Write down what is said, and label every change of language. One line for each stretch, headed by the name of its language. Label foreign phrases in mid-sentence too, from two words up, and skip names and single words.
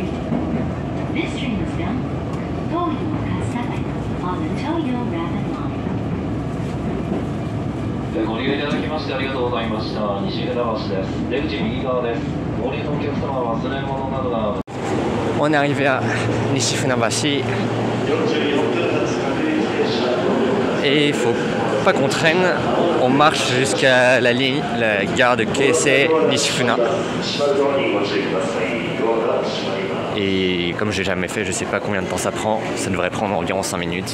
English: This train is bound for Toyo Kasai on the Toyo Rapid Line.
Japanese: ご利用いただきましてありがとうございました。西船橋です。出口右側です。お降りのお客様は忘れ物などが。
French: On est arrivé à Nishifunabashi. Et il faut pas qu'on traîne, on marche jusqu'à la ligne, la gare de Keisei Nishifuna. Et comme j'ai jamais fait, je sais pas combien de temps ça prend, ça devrait prendre environ 5 minutes.